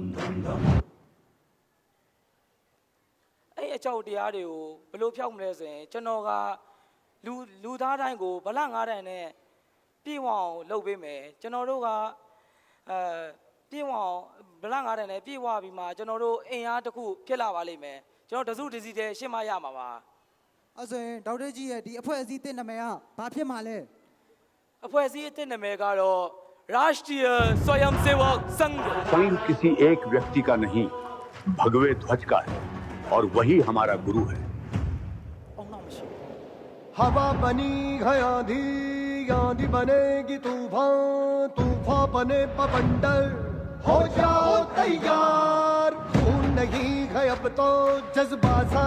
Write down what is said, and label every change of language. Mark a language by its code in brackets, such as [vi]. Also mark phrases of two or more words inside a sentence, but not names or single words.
[my] အဲ့အကြောက်တရားတွေကိုဘယ်လိုဖျောက်မလဲဆိုရင်ကျွန်တော်ကလူသားတိုင်းကိုဗလ9တန်နဲ့ပြေဝအောင်လုပ်ပေးမယ်ကျွန်တော်တို့ကပြေဝအောင်ဗလ9တန်နဲ့ပြေဝပြီးမှကျွန်တော်တို့အင်အားတစ်ခုဖြစ်လာပါလိမ့်မယ်ကျွန်တော်တစုတစည်းတည်းရှင်းမရမှာပါ အဲ့ဆိုရင်ဒေါက်တာကြီးရဲ့ဒီအဖွဲ့အစည်းတင်နာမည်ကဘာဖြစ်မှာလဲ အဖွဲ့အစည်းအသစ်နာမည်ကတော့ Rashtriya Swayamsevak Sangh [hi] संघ किसी एक व्यक्ति का नहीं भगवे ध्वज का है और वही हमारा गुरु है हवा बनी है आंधी आंधी बनेगी तूफान तूफान बने पवंडर हो जाओ तैयार खून नहीं है अब तो जज्बा सा